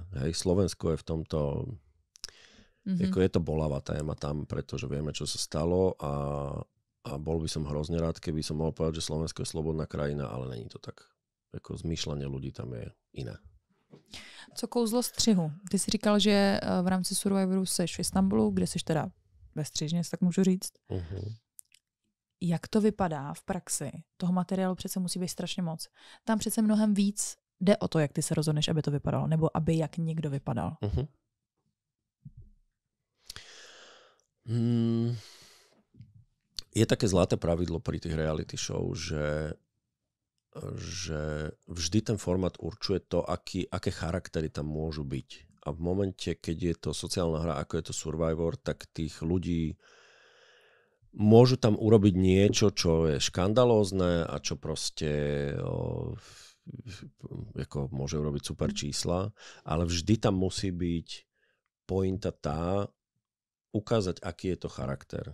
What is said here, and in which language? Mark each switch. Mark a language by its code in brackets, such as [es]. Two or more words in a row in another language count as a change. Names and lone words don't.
[sk] Hej, Slovensko je v tomto, ako je to bolavá téma tam, pretože vieme, čo sa stalo a bol by som hrozne rád, keby som mohol povedať, že Slovensko je slobodná krajina, ale [cs] není to tak. [sk] Ako zmýšľanie ľudí tam je iné. [cs] Co kouzlo střihu? Ty jsi říkal, že v rámci Survivoru seš v Istanbulu, kde seš teda ve střižně, tak můžu říct. Jak to vypadá v praxi? Toho materiálu přece musí být strašně moc. Tam přece mnohem víc jde o to, jak ty se rozhodneš, aby to vypadalo, nebo aby jak někdo vypadal. [sk] Je také zlaté pravidlo pri tých reality show, že že vždy ten formát určuje to, aké charaktery tam môžu byť. A v momente, keď je to sociálna hra, ako je to Survivor, tak tých ľudí môžu tam urobiť niečo, čo je škandalózne a čo proste ako môže urobiť super čísla, ale vždy tam musí byť pointa tá, ukázať, aký je to charakter.